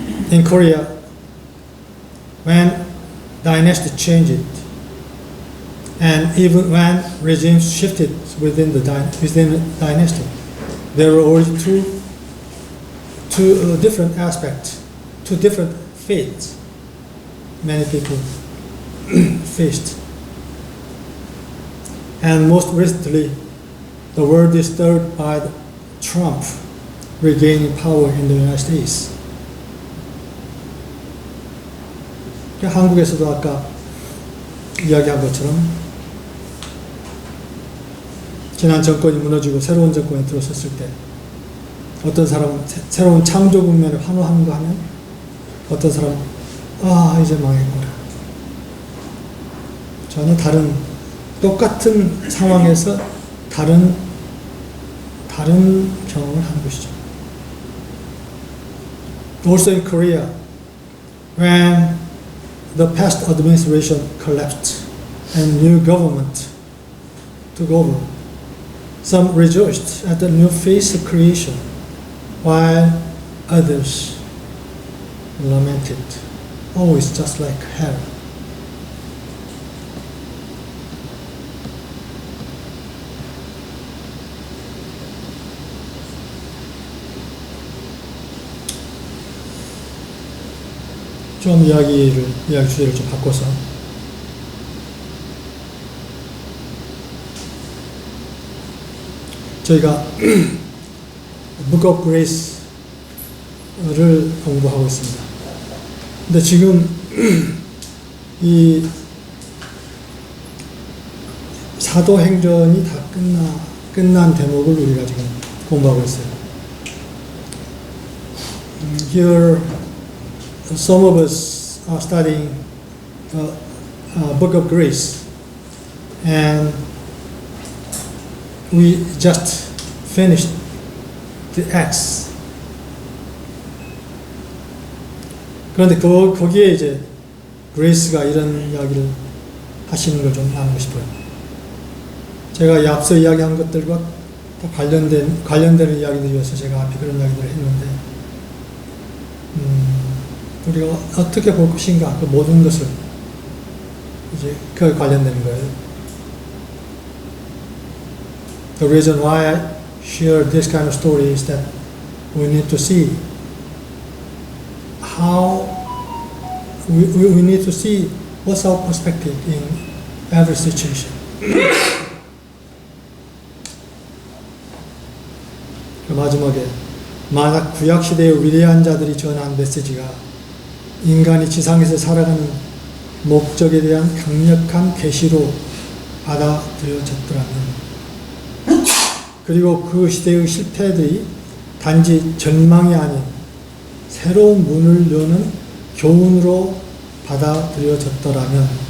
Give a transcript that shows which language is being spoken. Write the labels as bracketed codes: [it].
[en] In Korea, when dynasty changed, and even when regimes shifted within the dynasty, there were always two different aspects, two different fate many people faced. And most recently, the world is stirred by Trump regaining power in the United States. [ko] 한국에서도 아까 이야기한 것처럼 지난 정권이 무너지고 새로운 정권이 들어섰을 때 어떤 사람은 새로운 창조 국면을 환호하는가 하면 어떤 사람은 이제 망했구나. 전혀 다른 똑같은 상황에서 다른 경험을 하는 것이죠. [en] Also in Korea, when the past administration collapsed and new government took over, some rejoiced at the new phase of creation, while others lamented, it's just like hell. [ko] 좀 이야기 주제를 좀 바꿔서 저희가 Book of Grace를 공부하고 있습니다. 근데 지금 이 사도행전이 다 끝난 대목을 우리가 지금 공부하고 있어요. [en] Here some of us are studying Book of Grace, and we just finished the Acts. [ko] 그런데 거기에 이제 그레이스가 이런 이야기를 하시는 걸 좀 나누고 싶어요. 제가 앞서 이야기한 것들과 다 관련되는 이야기들이어서 제가 앞에 그런 이야기들을 했는데, 우리가 어떻게 볼 것인가, 그 모든 것을 이제 그 관련되는 거예요. [en] The reason why I share this kind of story is that we need to see how we need to see what's our perspective in every situation. [ko] 그 마지막에 만약 구약 시대의 위대한 자들이 전한 메시지가 인간이 지상에서 살아가는 목적에 대한 강력한 계시로 받아들여졌더라면, 그리고 그 시대의 실패들이 단지 절망이 아닌 새로운 문을 여는 교훈으로 받아들여졌더라면,